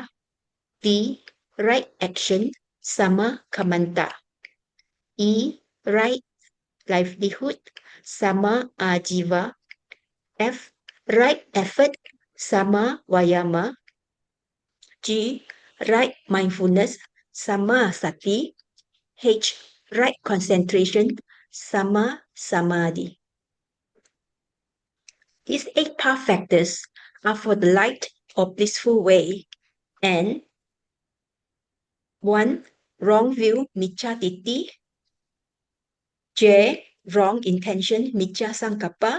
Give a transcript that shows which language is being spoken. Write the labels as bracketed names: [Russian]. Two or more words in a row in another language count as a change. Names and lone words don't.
[English] D, right action, [Pali] sama kamanta. [English] E, right livelihood, [Pali] sama ajiva. [English] F, right effort, [Pali] sama vayama. [English] G, right mindfulness, [Pali] sama sati. [English] H, right concentration, [Pali] sama samadhi. [English] These 8 path factors are for the light or blissful way, and 1, wrong view, [Pali] miccha titi. [English] J, wrong intention, [Pali] miccha sankappa.